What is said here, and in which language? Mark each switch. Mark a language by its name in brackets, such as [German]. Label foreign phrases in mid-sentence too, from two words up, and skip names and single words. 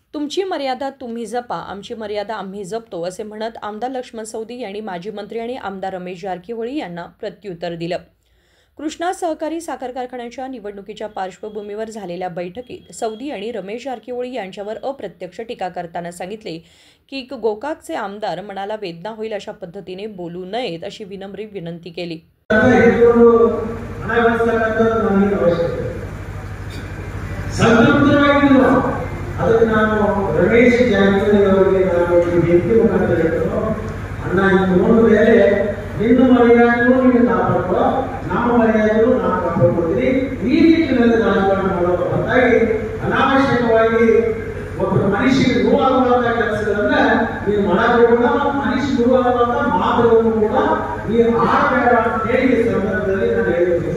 [Marathi] तुमची मर्यादा तुम्ही जपा, आमची मर्यादा आम्ही जपतो असे म्हणत आमदार लक्ष्मण सौदी यांनी माजी मंत्री आणि आमदार रमेश जारकीहोळी यांना प्रत्युत्तर दिलं। कृष्णा सहकारी साखर कारखान्याच्या निवडणुकीच्या पार्श्वभूमीवर झालेल्या बैठकीत सौदी आणि रमेश जारकीहोळी यांच्यावर अप्रत्यक्ष टीका करताना सांगितले की गोकाकचे आमदार मनाला वेदना होईल अशा पद्धतीने बोलू नयेत अशी विनम्र विनंती केली। [Kannada] ಅದಕ್ಕೆ ನಾನು ರಮೇಶ್ ಜಾರಕಿಹೊಳಿ ಅವರಿಗೆ ನಾನು ವ್ಯಕ್ತಿ ಮುಖಾಂತರ ಹೇಳ್ತೇನೆ, ಅಣ್ಣ ಇದು ಒಂದು ವೇಳೆ ನಿನ್ನ ಮರ್ಯಾದೆಗೂ ನೀನು ಕಾಪಾಡ್ಕೋ, ನಮ್ಮ ಮರ್ಯಾದೆಗೂ ನಾವು ಕಾಪಾಡ್ಕೊಳ್ತೀವಿ, ಈ ನಿಟ್ಟಿನಲ್ಲಿ ರಾಜಕಾರಣ ಮಾಡೋದು ಹೊರತಾಗಿ ಅನಾವಶ್ಯಕವಾಗಿ ಒಬ್ಬ ಮನುಷ್ಯನಿಗೆ ನೋವಾಗುವಂತ ಕೆಲಸಗಳನ್ನ ನೀವು ಮಾಡಬೇಕಲ್ಲ, ಮನುಷ್ಯ ನೋವಾಗುವಂತ ಮಾತುಗಳನ್ನು ಕೂಡ ನೀವು ಆಡಬೇಡ ಅಂತ ಹೇಳಿ ಈ ಸಂದರ್ಭದಲ್ಲಿ ನಾನು ಹೇಳಿದ್ದೀನಿ।